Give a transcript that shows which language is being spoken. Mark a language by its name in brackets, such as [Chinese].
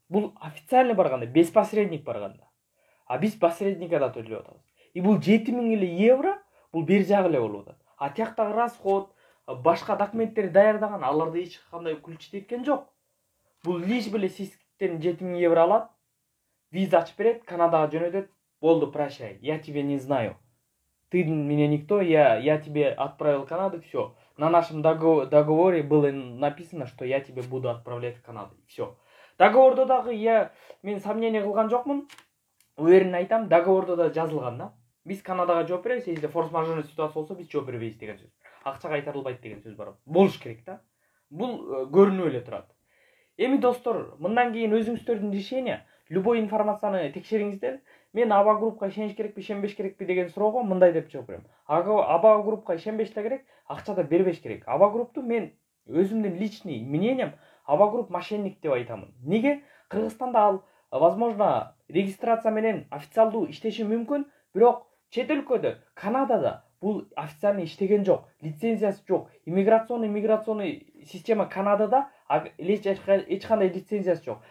[Kyrgyz] Бул официально барганда, без посредник барганда. А биз посредника да төлөп атабыз. И бул €7,000 бул бер жагы эле болуп атат. А тияктагы расход, башка документтер даярдаган, аларды эч кандай күлчү эткен жок. Бул лиш беле сискиттен 7000 евро алат, виза ачып берет, Канадага жөнөтөт, болду, [Russian] прощай, я тебя не знаю. Ты меня никто, я тебе отправил в Канаду, все. На нашем договоре было написано, что я тебе буду отправлять в Канаду. Все. [Kyrgyz] Договорда дагы мен сомнение кылган жокмун. Уверен айтам, договорда да жазылган да. Биз Канадага жооп беребиз, эгерде форс-мажорный ситуация болсо биз жооп бербейбиз деген сөз. Акча кайтарылбайт деген сөз бар. Болуш керек да. Бул көрүнүп эле турат. Эми достор, мындан кийин өзүңүздөрдүн решение, любой информацияны текшериңиздер. Мен Аба группка ишениш керекпи, ишенбеш керекпи деген суроого мындай деп жооп берем. Аба группка ишенбеш да керек, акча да бербеш керек. Аба группту мен өзүмдүн личный мнением Аба групп мошенник деп айтамын. Неге? Кыргызстанда ал возможно регистрация менен официалдуу иштеши мүмкүн, бирок чет өлкөдө, Канадада бул официальный иштеген жок, лицензиясы жок. Иммиграционный система Канадада эч кандай лицензиясы жок.